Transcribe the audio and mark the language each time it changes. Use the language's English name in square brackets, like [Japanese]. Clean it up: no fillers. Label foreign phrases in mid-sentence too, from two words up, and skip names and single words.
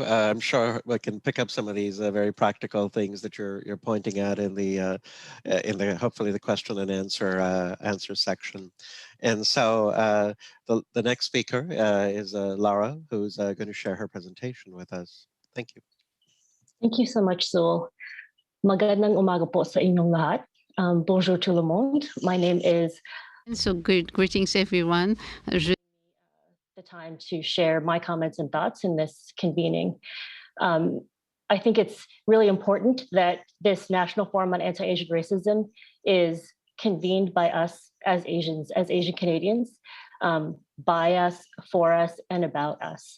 [English] I'm sure we can pick up some of these very practical things that you're pointing at in the hopefully the question and answer section. And so the next speaker is Lara, who's going to share her presentation with us. Thank you. Thank you so much, Zul. [Filipino] Magandang umaga po sa inyong lahat. [French] Bonjour tout le monde. [English] My name is. So greetings, everyone. The time to share my comments and thoughts in this convening. I think it's really important that this National Forum on Anti-Asian Racism is convened by us as Asians, as Asian Canadians, by us, for us, and about us.